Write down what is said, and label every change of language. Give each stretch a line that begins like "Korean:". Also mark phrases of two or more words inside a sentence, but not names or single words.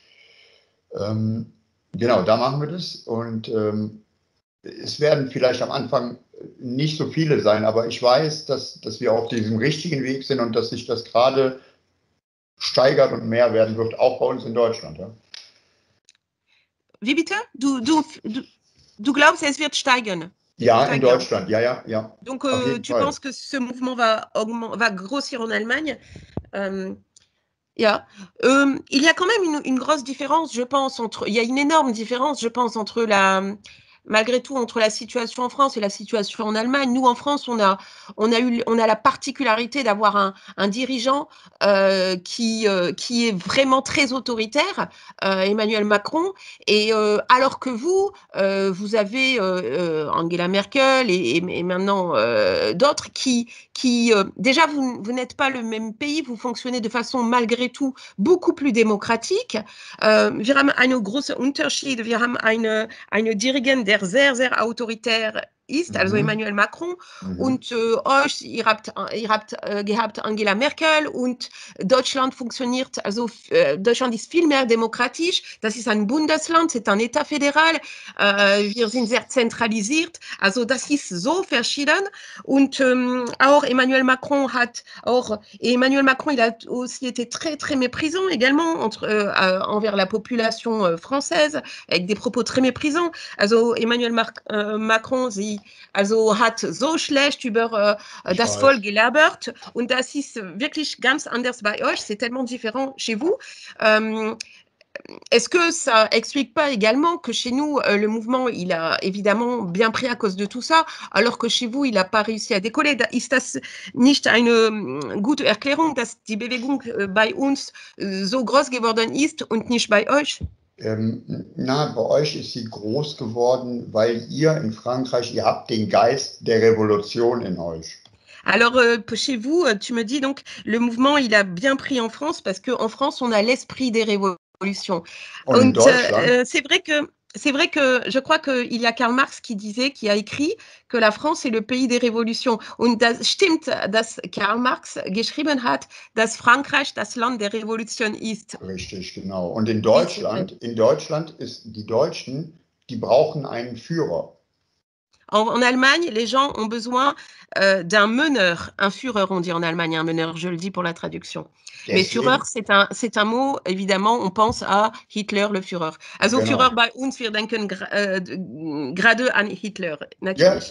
German: Genau, da machen wir das und es werden vielleicht am Anfang nicht so viele sein, aber ich weiß, dass wir auf diesem richtigen Weg sind und dass sich das gerade steigert und mehr werden wird, auch bei uns in Deutschland. Ja. Wie bitte? Du glaubst, es wird steigern? Ja, in Deutschland, ja.
French: Donc tu penses que ce mouvement va grossir en Allemagne? Yeah. Il y a quand même une grosse différence, je pense, il y a une énorme différence, je pense, malgré tout, entre la situation en France et la situation en Allemagne. Nous, en France, on a la particularité d'avoir un dirigeant qui est vraiment très autoritaire, Emmanuel Macron, et alors que vous avez Angela Merkel et maintenant d'autres qui déjà, vous n'êtes pas le même pays, vous fonctionnez de façon malgré tout beaucoup plus démocratique.
German: Wir haben einen großen Unterschied. Wir haben eine Dirigent, der sehr, sehr autoritär ist, also Emmanuel Macron, und ihr habt gehabt Angela Merkel und Deutschland funktioniert, also Deutschland ist viel mehr demokratisch, das ist ein Bundesland,
French: c'est un État fédéral,
German: wir sind sehr zentralisiert, also das ist so verschieden und auch Emmanuel Macron,
French: il a aussi été très, très méprisant également envers la population française, avec des propos très méprisants.
German: Also Emmanuel Macron, hat so schlecht über das Volk gelabert und das ist wirklich ganz anders bei euch,
French: c'est tellement différent chez vous. Est-ce que ça explique pas également que chez nous, le mouvement, il a évidemment bien pris à cause de tout ça, alors que chez vous, il n'a pas réussi à décoller?
German: Ist das nicht eine gute Erklärung, dass die Bewegung bei uns so groß geworden ist und nicht bei euch? Bei euch ist sie groß geworden, weil ihr in Frankreich, ihr habt den Geist der Révolution in euch.
French: Alors, chez vous, tu me dis donc, le mouvement, il a bien pris en France, parce qu'en France, on a l'esprit des révolutions. Und c'est vrai que je crois qu'il y a Karl Marx qui a écrit que la France est le pays des révolutions.
German: Und das stimmt, dass Karl Marx geschrieben hat, dass Frankreich das Land der Revolution ist. Richtig, genau. Und in Deutschland ist die Deutschen, die brauchen einen Führer.
French: En Allemagne, les gens ont besoin d'un meneur, un Führer, on dit en Allemagne, un meneur, je le dis pour la traduction. Mais Führer, c'est un mot, évidemment, on pense à Hitler, le Führer.
German: Also genau. Führer bei uns, wir denken gerade an Hitler, natürlich.